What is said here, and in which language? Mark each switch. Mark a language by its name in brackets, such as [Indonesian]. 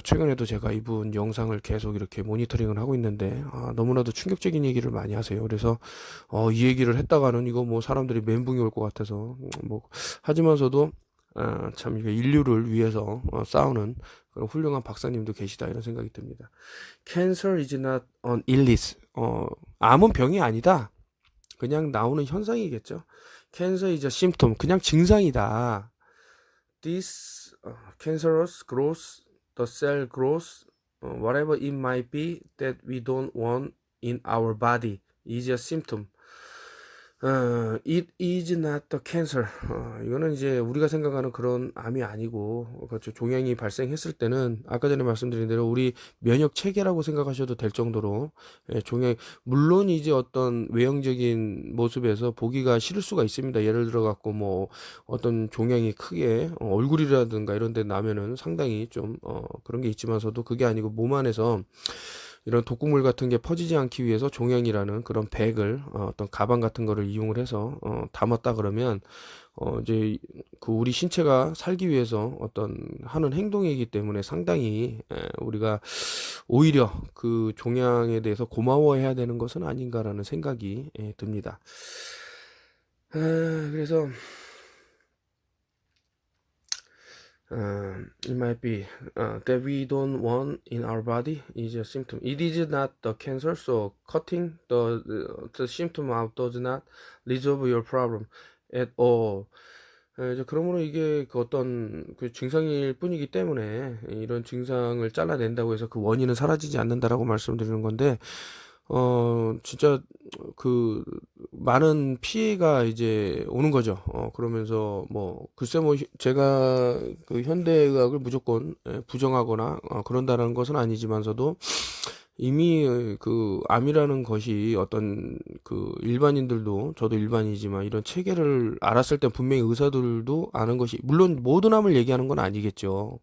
[Korean] 최근에도 제가 이분 영상을 계속 이렇게 모니터링을 하고 있는데, 너무나도 충격적인 얘기를 많이 하세요. 그래서 이 얘기를 했다가는 이거 사람들이 멘붕이 올 것 같아서 하지만서도 참 이게 인류를 위해서 싸우는 그런 훌륭한 박사님도 계시다, 이런 생각이 듭니다. [English] Cancer is not an illness. [Korean] 암은 병이 아니다. 그냥 나오는 현상이겠죠. [English] Cancer is a symptom. [Korean] 그냥 증상이다. [English] This cancerous growth, the cell growth, whatever it might be that we don't want in our body is a symptom. It is not the cancer. [Korean] 이거는 이제 우리가 생각하는 그런 암이 아니고, 그렇죠. 종양이 발생했을 때는 아까 전에 말씀드린 대로 우리 면역 체계라고 생각하셔도 될 정도로 종양, 물론 이제 어떤 외형적인 모습에서 보기가 싫을 수가 있습니다. 예를 들어 갖고 뭐 어떤 종양이 크게 얼굴이라든가 이런 데 나면은 상당히 좀 그런 게 있지만서도 그게 아니고 몸 안에서 이런 독극물 같은 게 퍼지지 않기 위해서 종양이라는 그런 백을 어떤 가방 같은 거를 이용을 해서 담았다 그러면 이제 그 우리 신체가 살기 위해서 어떤 하는 행동이기 때문에 상당히 우리가 오히려 그 종양에 대해서 고마워해야 되는 것은 아닌가라는 생각이 듭니다. 그래서 [English] it might be that we don't want in our body is a symptom. It is not the cancer, so cutting the symptom out does not resolve your problem at all. [Korean] 이제 그러므로 이게 그 어떤 그 증상일 뿐이기 때문에 이런 증상을 잘라낸다고 해서 그 원인은 사라지지 않는다라고 말씀드리는 건데, 진짜 그 많은 피해가 이제 오는 거죠. 그러면서 뭐 글쎄 뭐 제가 그 현대의학을 무조건 부정하거나 그런다는 것은 아니지만서도 이미 그 암이라는 것이 어떤 그 일반인들도 저도 일반이지만 이런 체계를 알았을 때 분명히 의사들도 아는 것이 물론 모든 암을 얘기하는 건 아니겠죠.